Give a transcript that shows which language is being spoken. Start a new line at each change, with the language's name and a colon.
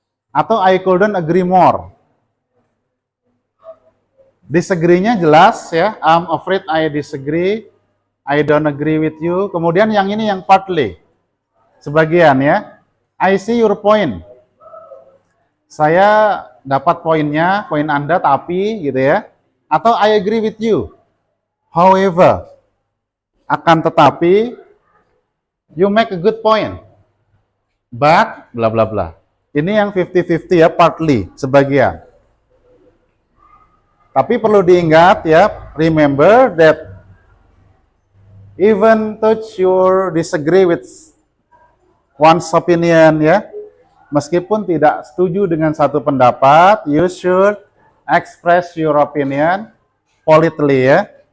English: Atau I couldn't agree more. Disagree-nya jelas ya, I'm afraid I disagree, I don't agree with you.
Indonesian: Kemudian yang ini yang partly, sebagian ya.
English: I see your point.
Indonesian: Saya dapat poinnya, poin Anda tapi gitu ya.
English: Atau I agree with you. However,
Indonesian: akan tetapi
English: you make a good point. But bla bla bla.
Indonesian: Ini yang 50-50 ya, partly, sebagian. Tapi perlu diingat ya,
English: remember that even though you disagree with one's opinion ya,
Indonesian: meskipun tidak setuju dengan satu pendapat,
English: you should express your opinion politely ya.